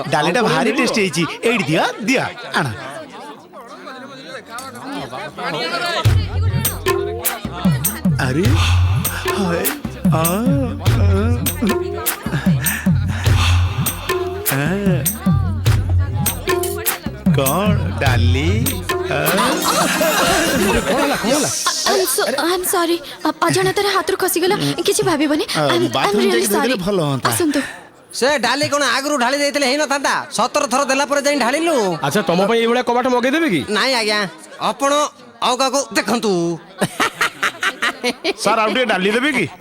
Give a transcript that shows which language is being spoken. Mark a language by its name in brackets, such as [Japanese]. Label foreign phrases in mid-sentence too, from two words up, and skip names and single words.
[Odia] ଡାଲିଟା ଭାରି ଟେଷ୍ଟି ହେଇଛି। ଏଇଠି ଦିଅ ଦିଅ ଆଣ। ଆରେ ହାୟ କଣ ଡାଲି [English] I'm sorry. [Odia] ଅଜାଣତରେ ହାତରୁ ଖସିଗଲା। କିଛି ଭାବିବନି। [English] I'm really sorry. [Odia] ଭଲ ହୁଅନ୍ତା। ଆସନ୍ତୁ। ସେ ଡାଲି କଣ ଆଗରୁ ଢାଳି ଦେଇଥିଲେ ହେଇନଥାନ୍ତା? 17 ଥର ଦେଲା ପରେ ଯାଇ ଢାଳିଲୁ। ଆଚ୍ଛା ତମ ପାଇଁ ଏଇଭଳିଆ କବାଟ ମଗେଇଦେବେ କି? ନାଇଁ ଆଜ୍ଞା, ଆପଣ ଆଉ କାହାକୁ ଦେଖନ୍ତୁ। ସାର୍ ଆଉ ଟିକେ ଡାଲି ଦେବେ କି?